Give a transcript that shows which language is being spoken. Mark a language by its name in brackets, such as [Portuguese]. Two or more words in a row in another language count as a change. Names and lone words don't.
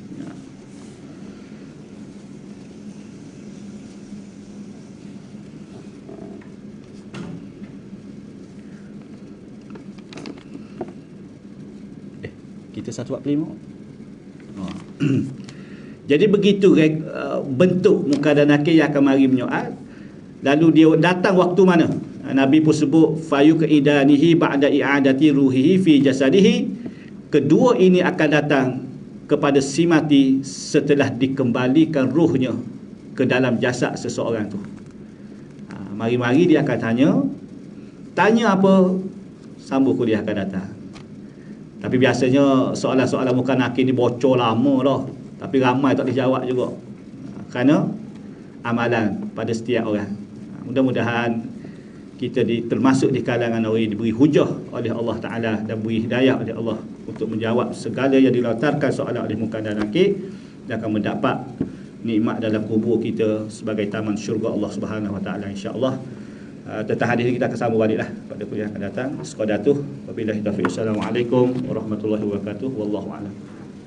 [Malay] Kita 145. Jadi begitu bentuk muka dan nakir yang akan mari menyoal. Lalu dia datang waktu mana? Nabi pun sebut [Arabic] فيقعدانه بعد إعادة روحه في جسده. [Malay] Kedua ini akan datang kepada si mati setelah dikembalikan ruhnya ke dalam jasad seseorang tu. Mari-mari dia akan tanya apa, sambung kuliah akan datang. Tapi biasanya soalan-soalan muka nakir ni bocor lama dah, tapi ramai tak dijawab juga, kerana amalan pada setiap orang. Mudah-mudahan kita termasuk di kalangan orang yang diberi hujah oleh Allah Ta'ala dan beri hidayah oleh Allah untuk menjawab segala yang dilontarkan soalan oleh muka dan nakir, dan akan mendapat nikmat dalam kubur kita sebagai taman syurga Allah [Arabic] سبحانه وتعالى، إن شاء الله. [Malay] Tentang hadis ini kita akan sambung baliklah pada kuliah akan datang. Sekadar tu, [Arabic] وبالله التوفيق. السلام عليكم ورحمة الله وبركاته. والله أعلم.